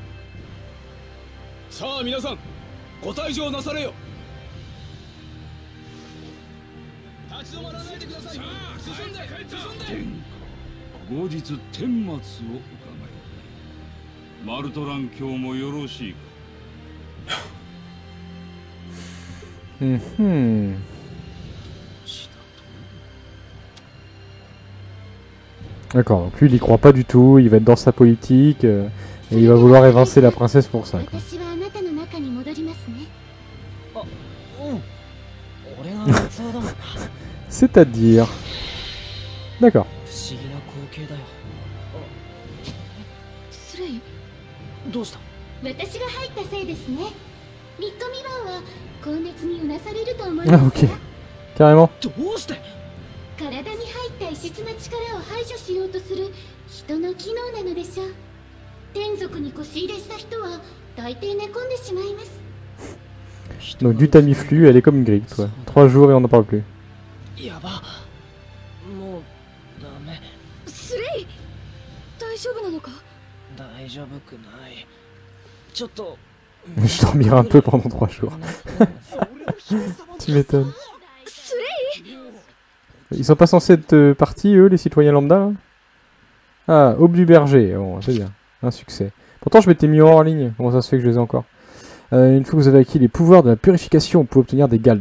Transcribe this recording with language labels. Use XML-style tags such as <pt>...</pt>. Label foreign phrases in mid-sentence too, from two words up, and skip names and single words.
<ja>さあ皆さん、ご退場なされよ。立ち止まらないでください。進んで進んで。殿下、後日顛末を伺いたい。マルトラン卿もよろしいか。</ja> <fr>D'accord, donc lui il y croit pas du tout, il va être dans sa politique et il va vouloir évincer la princesse pour ça. C'est-à-dire... D'accord.</fr> <ja>どうした？私が入ったせいですね。3日未満は高熱にうなされると思い</ja> <fr>Ah</fr> <ja>ます。</ja> <fr>ok, carrément.</fr> <ja>どうして？体に入った異質な力を排除しようとする人の機能なのでしょう。天族に腰入れした人は大抵寝込んでしまいます。</ja> <fr>Donc du Tamiflu, elle est comme une grippe, quoi. 3 jours et on n'en parle plus.</fr> <ja>やば。もうダメ。スレイ、大丈夫なのか？大丈夫くない。ちょっと。</ja> <fr>Je dormirai un peu pendant 3 jours. Tu m'étonnes. Ils sont pas censés être partis, eux, les citoyens lambda là? Ah, Aube du Berger, bon, c'est bien, un succès. Pourtant, je m'étais mis hors ligne, comment ça se fait que je les ai encore? Une fois que vous avez acquis les pouvoirs de la purification, vous pouvez obtenir des gals.</fr>